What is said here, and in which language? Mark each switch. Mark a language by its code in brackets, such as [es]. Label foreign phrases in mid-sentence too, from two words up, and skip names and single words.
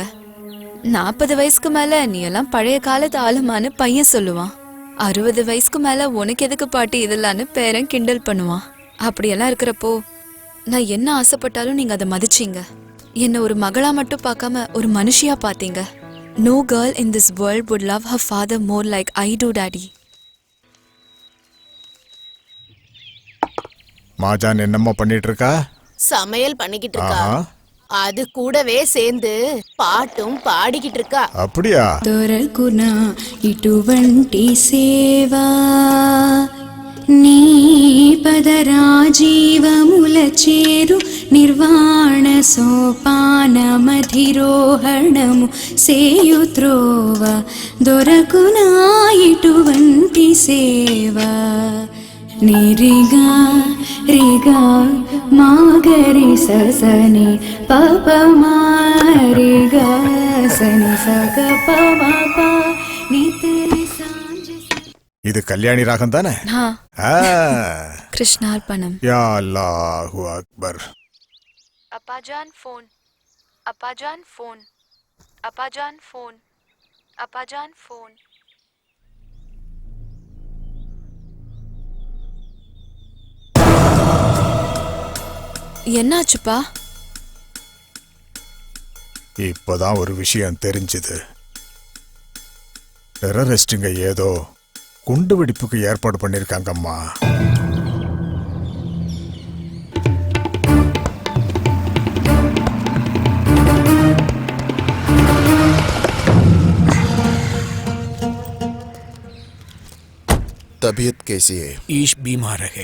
[ta] 40 வயசுக்கு மேல நீ எல்லாம் பழைய காலத்து ஆளுமான்னு பையன் சொல்லுவான். 60 வயசுக்கு மேல உனக்கு எதுக்கு பாட்டி இதெல்லான்னு பேரன் கிண்டல் பண்ணுவான். அப்படியெல்லாம் இருக்கிறப்போ நான் என்ன ஆசைப்பட்டாலும் நீங்க அதை மதிச்சீங்க. என்ன ஒரு மகளா மட்டும் பார்க்காம ஒரு மனுஷியா பாத்தீங்க. [en] No girl in this world would love her father more like I do, Daddy. [ta] மாஜான் என்னம்மா பண்ணிட்டு இருக்கா? சமையல் பண்ணிக்கிட்டு இருக்கா. ஆஹா. அது கூடவே சேர்ந்து பாட்டும் பாடிக்கிட்டு இருக்கா. அப்படியா? [te] దొరకునా ఇటువంటి సేవా నీ పదరాజీవముల చేరు నిర్వాణ సోపానమధిరోహణము సేయుత్రోవ దొరకునా ఇటువంటి సేవా నిరిగా రిగా మాగరి ససని పప మారిగా సని సగ పమ నితరి సాంజ. [ta] இது கல்யாணி ராகம் தானே? ஆ. கிருஷ்ணார்பணம். [ar] يا الله أكبر. [ta] அப்பாஜான் ஃபோன், அப்பாஜான் ஃபோன், அப்பாஜான் ஃபோன், அப்பாஜான் ஃபோன். என்னாச்சுப்பா? இப்போதான் ஒரு விஷயம் தெரிஞ்சுது. டெரரிஸ்டுங்க ஏதோ குண்டு வெடிப்புக்கு ஏற்பாடு பண்ணிருக்காங்கம்மா. [hi] तबीयत कैसी है? ईश बीमार है।